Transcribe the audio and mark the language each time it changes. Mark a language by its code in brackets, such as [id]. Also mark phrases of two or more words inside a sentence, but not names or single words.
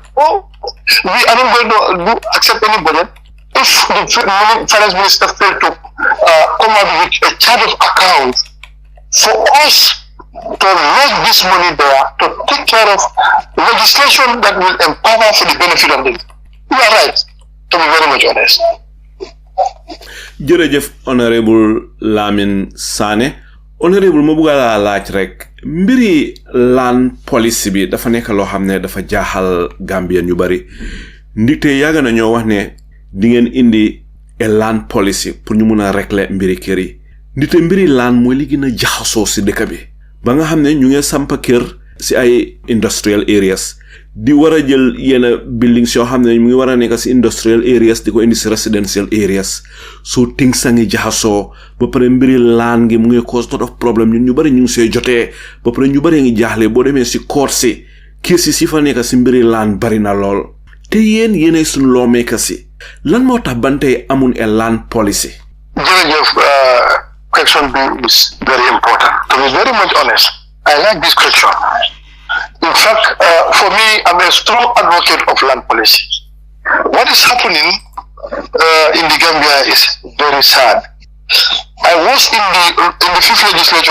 [en] We are not going to accept any budget if the finance minister failed to come out with a chart of accounts for us to raise this money there to take care of legislation that will empower for the benefit of them. You are right, to be very much honest. [wo] jërëjëf Honourable Lamin Sanneh. Honourable ma bëgg laa laaj rek mbiri [en] land policy [wo] bi dafa nekk loo xam ne dafa jaaxal Gambien yu bari ndite yàgg na ñoo wax ne di ngeen indi [en] a land policy [wo] pour ñu mun a régler mbiri kër yi ndite mbiri land mooy li gën a jaxasoo si dëkk bi ba nga xam ne ñu ngi samp kër si ay industrial areas di war a jël yenn buildings yoo xam ne mu ngi war a nekk si [en] industrial areas [wo] di ko indi si [en] residential areas so things [wo] a ngi jaxasoo ba pare mbiri laan gi mu ngi [en] cause lot of problem [wo] ñun ñu bari ñu ngi see jotee ba pare ñu bari ngi jaaxle boo demee si court si kees si fa nekk si mbiri laan bari na lool te yéenay suñu lawmaker si lan moo tax bantey amun [en] a land policy. jërëjëf question bi is very important. To be very much honest, I like this question. In fact, for me, I'm a strong advocate of land policy. What is happening in the Gambia is very sad. I was in the fifth legislature.